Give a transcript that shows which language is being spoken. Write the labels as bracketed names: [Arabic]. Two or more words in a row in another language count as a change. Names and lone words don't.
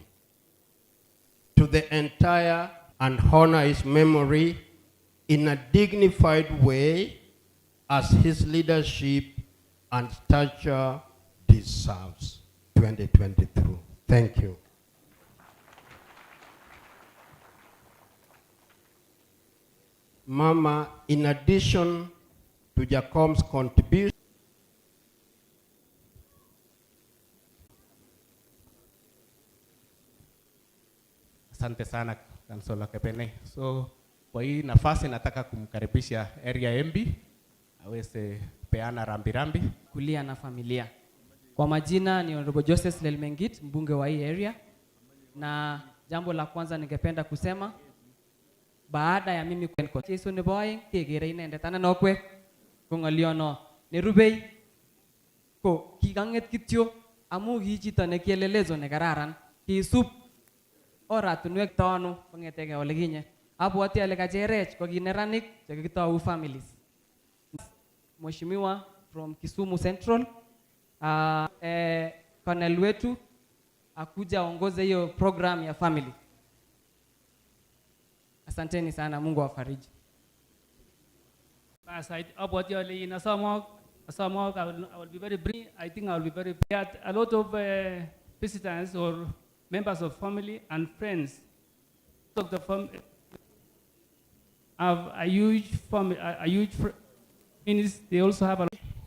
[English] To the entire and honor his memory in a dignified way as his leadership and stature deserves. 2023. Thank you. Mama, in addition to Jacob's contribution, [Swahili] Asante sana Kansolo Kepene. So kwa hii nafasi nataka kumkaribisha area MB aweze peana rambirambi kulia na familia. Kwa majina ni Honorable Joseph Lelmengit, mbunge wa hii area, na jambo la kwanza ningependa kusema baada ya mimi kwa Yesu ni [Kalenjin] boy tegere inende tana nokwe kongaliono ne rubei ko kiganget kityo amu ki chito ne kielelezo ne kararan kisub oratunwek tano kongetege ole kinye abwati ale kacherech ko kineranik che kikitou families. [Swahili] Mheshimiwa from Kisumu Central Colonel wetu akuja aongoze hiyo program ya family. Asanteni sana, Mungu awafariji. [English] About your I will be very brief. I think I will be very brief. A lot of visitors or members of family and friends of the family have a huge family, means they also have a.